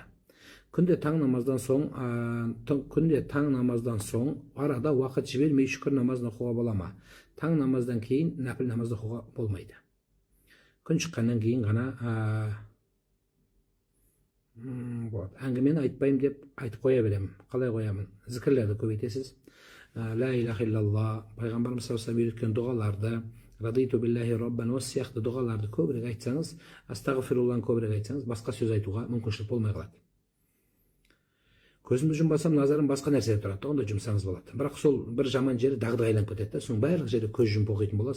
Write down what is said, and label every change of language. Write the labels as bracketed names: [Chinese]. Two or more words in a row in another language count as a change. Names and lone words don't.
[Kazakh] Күнде таң намаздан соң арада уақыт жібермей шүкір намазын оқуға бола ма? Таң намаздан кейін нәпіл намазды оқуға болмайды. Күн шыққаннан кейін ғана болады. Әңгімені айтпаймын деп айтып қоя беремін. Қалай қоямын? Зікірлерді көбейтесіз. [Arabic] لا إله إلا الله, [Kazakh] пайғамбарымыз [Arabic] صلى الله عليه [Kazakh] үйреткен дұғаларды, [Arabic] رضيت بالله ربا [Kazakh] осы сияқты дұғаларды көбірек айтсаңыз, астағфирулланы көбірек айтсаңыз, басқа сөз айтуға мүмкіншілік болмай қалады. Көзімді жұмбасам, назарым басқа нәрседе тұрады, онда жұмсаңыз болады. Бірақ сол бір жаман жері дағдыға айналып кетеді. Соның барлық жерде көз жұмып оқитын болады.